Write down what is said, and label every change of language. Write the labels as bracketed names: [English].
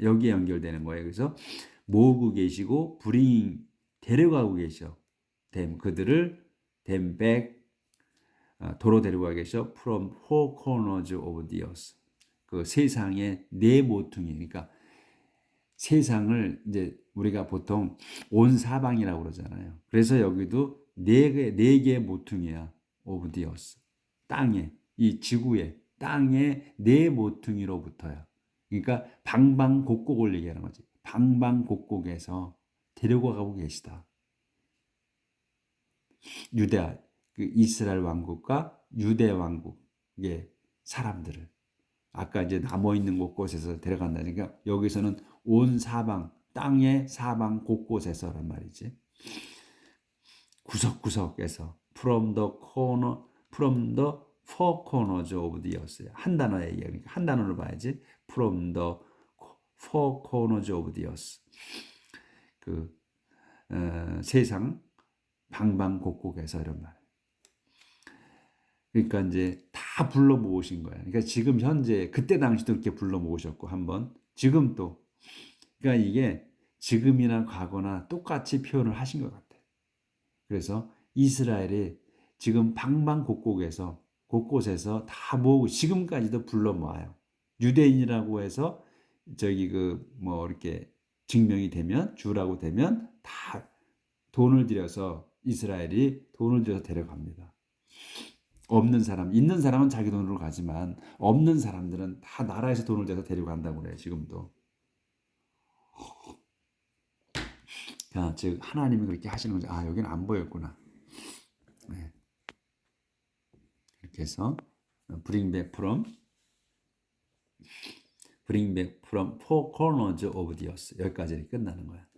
[Korean] 여기에 연결되는 거예요. 그래서 모으고 계시고 [English] bringing [Korean] 데려가고 계셔. [English] them [Korean] 그들을 [English] them back [Korean] 도로 데려가 계셔. [English] From four corners of the earth. [Korean] 그 세상의 네 모퉁이. 그러니까 세상을 이제 우리가 보통 온 사방이라고 그러잖아요. 그래서 여기도 네 개의 모퉁이야. [English] of the earth. [Korean] 땅에 이 지구에 땅의 네 모퉁이로부터야. 그러니까 방방곡곡을 얘기하는 거지. 방방곡곡에서 데려가고 계시다. 유대 그 이스라엘 왕국과 유대 왕국 이게 사람들을 아까 이제 남아 있는 곳곳에서 데려간다니까 여기서는 온 사방 땅의 사방 곳곳에서란 말이지. 구석구석에서 [English] from the corner, from the four corners of the earth. [Korean] 한 단어의 얘기니까 한 단어로 봐야지. [English] from the four corners of the earth. [Korean] 그 세상 방방곡곡에서 이런 말. 그러니까 이제 다 불러 모으신 거야. 그러니까 지금 현재 그때 당시도 이렇게 불러 모으셨고 한번 지금 또 그러니까 이게 지금이나 과거나 똑같이 표현을 하신 것 같아. 그래서 이스라엘이 지금 방방곡곡에서 곳곳에서 다 모으고 지금까지도 불러 모아요. 유대인이라고 해서 저기 그 뭐 이렇게 증명이 되면 주라고 되면 다 돈을 들여서 이스라엘이 돈을 들여서 데려갑니다. 없는 사람, 있는 사람은 자기 돈으로 가지만 없는 사람들은 다 나라에서 돈을 내서 데려간다고 그래요. 지금도. 즉 하나님이 그렇게 하시는 거죠. 아, 여기는 안 보였구나. 네. 이렇게 해서 [English] bring back from four corners of the earth [Korean] 여기까지 끝나는 거야.